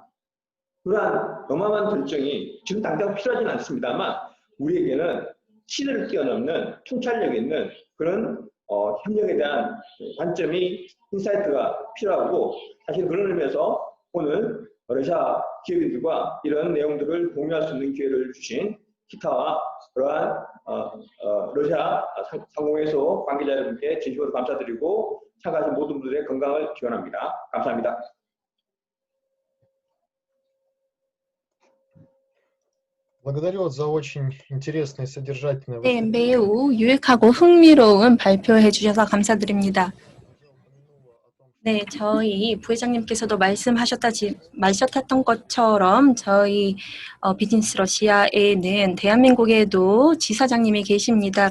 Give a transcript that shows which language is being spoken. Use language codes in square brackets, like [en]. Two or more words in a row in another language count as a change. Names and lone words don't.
[ko] 그러한 어마어마한 결정이 지금 당장 필요하지는 않습니다만 우리에게는 시대를 뛰어넘는 통찰력 있는 그런 협력에 대한 관점이 인사이트가 필요하고 사실 그런 의미에서 오늘 러시아 기업인들과 이런 내용들을 공유할 수 있는 기회를 주신 기타와 그러한 러시아 상공회소 관계자 여러분께 진심으로 감사드리고 참가하신 모든 분들의 건강을 기원합니다. 감사합니다. [ru] Благодарю вас за очень интересный и содержательный [ko] 네, 매우 유익하고 흥미로운 발표해 주셔서 감사드립니다. 네, 저희 부회장님께서도 말씀하셨던 것처럼 저희 비즈니스 러시아에는 대한민국에도 지사장님이 계십니다.